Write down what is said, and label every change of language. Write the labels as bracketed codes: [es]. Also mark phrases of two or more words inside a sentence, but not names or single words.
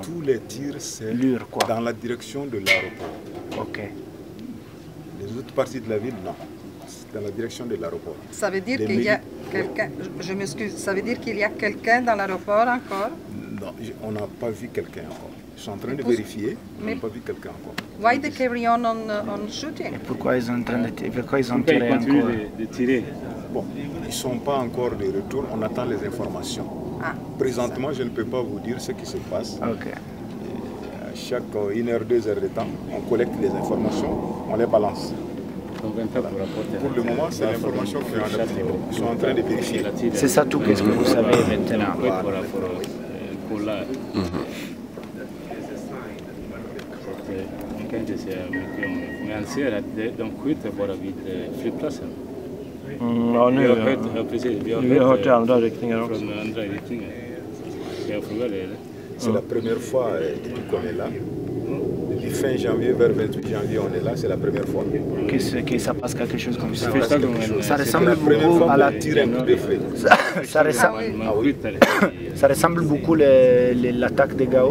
[fr] Tous les tirs, c'est dans la direction de l'aéroport. Ok. Les autres parties de la ville, non. C'est dans la direction de l'aéroport. Ça veut dire qu'il y a quelqu'un, je m'excuse, ça veut dire qu'il y a quelqu'un dans l'aéroport encore? Non, on n'a pas vu quelqu'un encore. Ils sont en train de vérifier, on n'a pas vu quelqu'un encore. [en] Why they carry on shooting? [fr] Et pourquoi ils sont en train de tirer? Pourquoi ils ont tiré encore? De tirer. Bon, ils ne sont pas encore de retour, on attend les informations. Ah. Présentement, je ne peux pas vous dire ce qui se passe. Ok. À chaque 1 heure, 2 heures de temps, on collecte les informations, on les balance. Pour le moment, c'est l'information qu'ils sont en train de vérifier. C'est ça tout qu'est-ce que vous savez maintenant. [sv] Men jag ser att de skjuter bara vid flygplatsen. Ja, nu Vi har hört i andra riktningar också. Från andra riktningar. Ska jag fråga det eller? [fr] C'est la première fois depuis qu'on est là. Depuis fin janvier vers 28 janvier, on est là, c'est la première fois. Que ça passe quelque chose comme ça. Ça C'est ressemble la première beaucoup fois à la... qu'on tire un coup de feu. Ça ressemble beaucoup l'attaque de Gao.